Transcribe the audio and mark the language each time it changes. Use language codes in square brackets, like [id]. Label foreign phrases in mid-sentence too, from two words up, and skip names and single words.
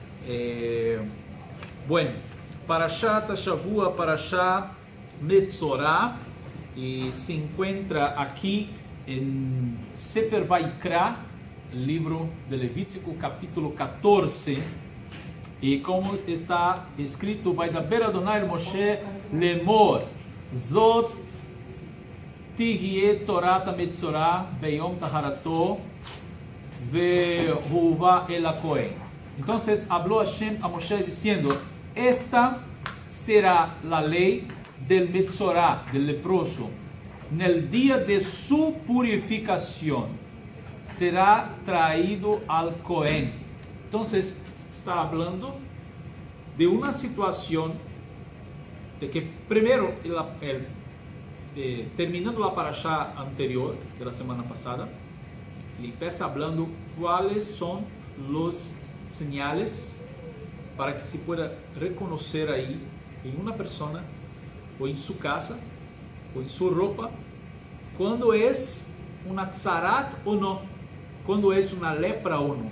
[pt] Bueno, [he] פרשת השבוע, [pt] parashá Metzorah, e se encontra aqui em Sefer Vaikra, livro de Levítico, capítulo 14. E como está escrito, [he] וידבר יהוה משה לאמר זאת תהיה תורת המצרע ביום טהרתו והובא אל הכהן. [pt] Então, falou Hashem a Moshe dizendo: esta será a lei del Metzorah, del leproso, no dia de sua purificação, será traído al Kohen. Então, está falando de uma situação de que, primeiro, terminando a parashá anterior, da semana passada, ele começa falando quais são os sinais para que se pueda reconhecer aí em uma pessoa, ou em sua casa, ou em sua roupa, quando é uma tzarat ou não, quando é uma lepra ou não.